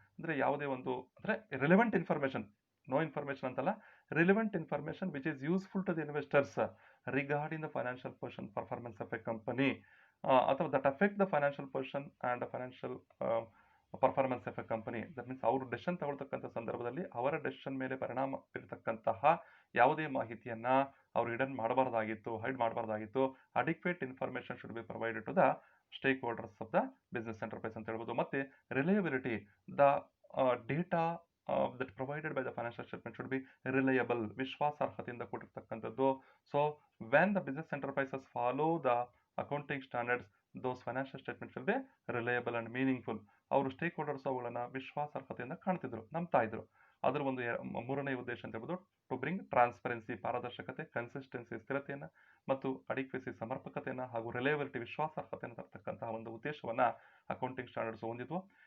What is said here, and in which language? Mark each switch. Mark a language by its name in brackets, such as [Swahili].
[Kannada] ಅಂದ್ರೆ ಯಾವುದೇ ಒಂದು ಅಂದ್ರೆ [English] Relevant information, no information ಅಂತಲ್ಲ, relevant information which is useful to the investors regarding the financial position, performance of a company ಅಥವಾ that affect the financial position and financial performance of a company. That means [Kannada] ಅವರು decision ತಗೊಳ್ತಕ್ಕಂಥ ಸಂದರ್ಭದಲ್ಲಿ ಅವರ decision ಮೇಲೆ ಪರಿಣಾಮ ಬೀರತಕ್ಕಂತಹ ಯಾವುದೇ ಮಾಹಿತಿಯನ್ನ ಅವರು hide ಮಾಡಬಾರ್ದಾಗಿತ್ತು. [English] adequate information should be provided to the stakeholders of the business enterprise [Kannada] ಅಂತ ಹೇಳ್ಬೋದು. [English] ಮತ್ತೆ reliability, the data that provided by the financial statement should be reliable, [Kannada] ವಿಶ್ವಾಸಾರ್ಹತೆಯಿಂದ ಕೂಡಿರ್ತಕ್ಕಂಥದ್ದು. [English] So when the business enterprises follow the accounting standards, those financial statements will be reliable and meaningful. [Kannada] ಅವರು stake holders ಅವುಗಳನ್ನ ವಿಶ್ವಾಸಾರ್ಹತೆಯಿಂದ ಕಾಣ್ತಿದ್ರು, ನಂಬ್ತಾ ಇದ್ರು. ಅದರ ಒಂದು ಮೂರನೇ ಉದ್ದೇಶ ಅಂತ ಹೇಳ್ಬೋದು [English] to bring transparency, [Kannada] ಪಾರದರ್ಶಕತೆ, ಕನ್ಸಿಸ್ಟೆನ್ಸಿ, ಸ್ಥಿರತೆಯನ್ನ ಮತ್ತು ಅಡಿಕ್ವೆಸಿ, ಸಮರ್ಪಕತೆಯನ್ನ ಹಾಗೂ ರಿಲಯಬಿಲಿಟಿ, ವಿಶ್ವಾಸಾರ್ಹತೆಯನ್ನು ತರ್ತಕ್ಕಂತಹ ಒಂದು ಉದ್ದೇಶವನ್ನ ಅಕೌಂಟಿಂಗ್ ಸ್ಟ್ಯಾಂಡರ್ಡ್ಸ್ ಹೊಂದಿದ್ವು.